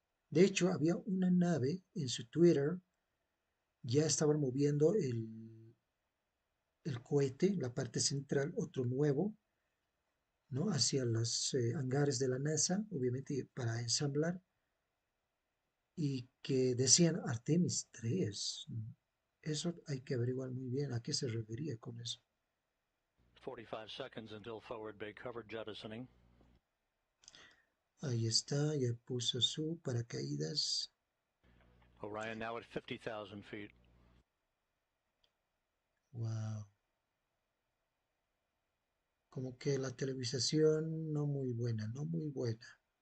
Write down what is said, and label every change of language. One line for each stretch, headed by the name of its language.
Spanish: De hecho, había una nave en su Twitter, ya estaban moviendo el cohete, la parte central, otro nuevo, ¿no? Hacia los hangares de la NASA, obviamente para ensamblar, y que decían Artemis 3. Eso hay que averiguar muy bien a qué se refería con eso.
English: 45 seconds until forward bay cover jettisoning.
Spanish: Ahí está, ya puso su paracaídas.
English: Orion now at 50,000 feet. Wow.
Spanish: Como que la televisación no muy buena, no muy buena.